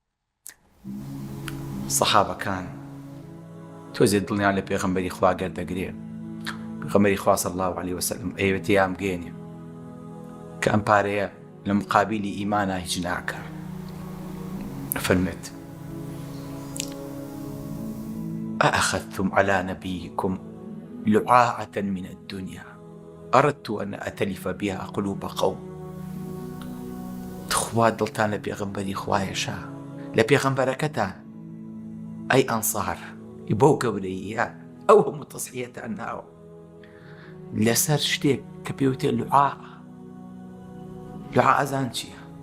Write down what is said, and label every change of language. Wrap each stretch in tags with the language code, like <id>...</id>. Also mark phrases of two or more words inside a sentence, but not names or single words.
<ckb>سەحابەکان تۆزێ دڵیان لە پێغەمبەری خوا گەردەگرێ. پێغەمبەری خوا</ckb> <ar>صلی الله عليه وسلم</ar> <ckb>ئەیەوێت یام گێنێ کە ئەم پارەیە لە مقابلی ئیمانە هیچ ناکە.</ckb> <ar>فەرمێت: أأخذتم على نبيكم لعاعة من الدنيا أردت أن أتلف بها قلوب قوم.</ar> <ckb>تخوا دڵتان لە پێغەمبەری خوایەشە، لە پێغەمبەرەکەتە، ئەی ئەنسار، بۆ گەورەیە ئەو هەموو تەسحیەتان ناوە لەسەر شتێک کە پێوتێ لوعاع. لوعاع ئەزان چییە؟</ckb>